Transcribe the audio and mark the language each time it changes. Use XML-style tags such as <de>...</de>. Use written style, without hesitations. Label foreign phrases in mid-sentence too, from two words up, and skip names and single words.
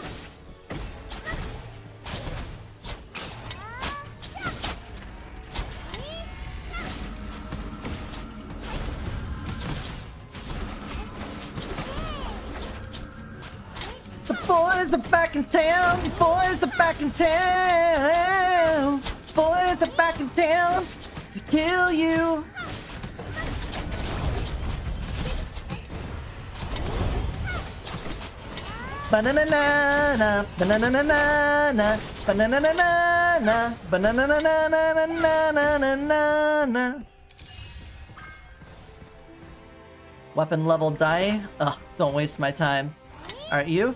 <en>The boys are back in town! The boys are back in town! Boys are back in town to kill you! Banana-na-na, banana-na-na-na, banana-na-na-na, banana-na-na-na-na-na-na-na. Weapon level die? Ugh, don't waste my time. Alright, you?</en>